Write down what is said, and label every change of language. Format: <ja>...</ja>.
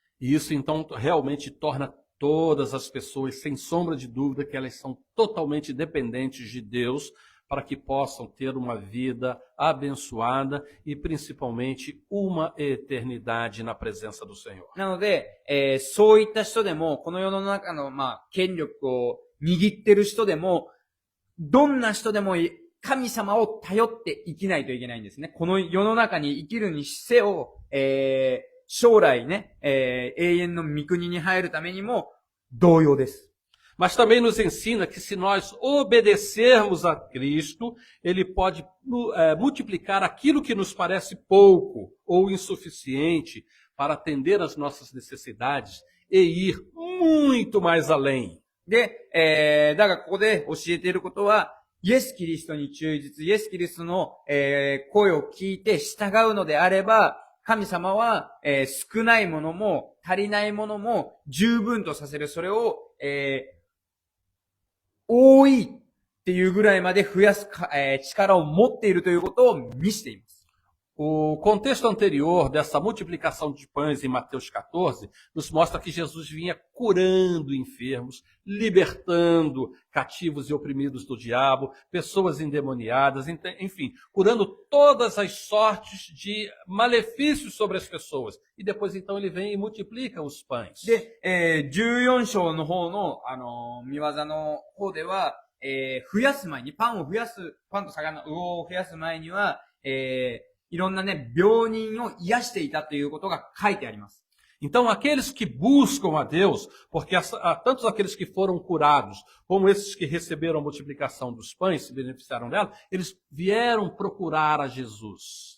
<pt>E isso, então, realmente torna todas as pessoas, sem sombra de dúvida, que elas são totalmente dependentes de Deus para que possam ter uma vida abençoada e, principalmente, uma eternidade na presença do Senhor.</pt> <ja>なので、そういった人でも、この世の中の、権力を握ってる人でも、どんな人でも神様を頼って生きないといけないんですね。この世の中に生きるにせよ、将来ね、永遠の御国に入るためにも同様です。</ja> <pt>Mas também nos ensina que se nós obedecermos a Cristo, Ele pode multiplicar aquilo que nos parece pouco ou insuficiente para atender às nossas necessidades e ir muito mais além.</pt> <ja>で、だからここで教えていることは、イエス・キリストに忠実、イエス・キリストの、声を聞いて従うのであれば、神様は、少ないものも足りないものも十分とさせる。それを、多いっていうぐらいまで増やす、力を持っているということを見せています。</ja> <pt>O contexto anterior dessa multiplicação de pães em Mateus 14 nos mostra que Jesus vinha curando enfermos, libertando cativos e oprimidos do diabo, pessoas endemoniadas, enfim, curando todas as sortes de malefícios sobre as pessoas. E depois então ele vem e multiplica os pães.</pt> <ja>で、14章の方の、見業の方では、増やす前に、パンと魚、魚を増やす前には、いろんなね、病人を癒していたということが書いてあります。</ja> <pt>Então, aqueles que buscam a Deus, porque tanto aqueles que foram curados, como esses que receberam a multiplicação dos pães, se beneficiaram dela, eles vieram procurar a Jesus.</pt>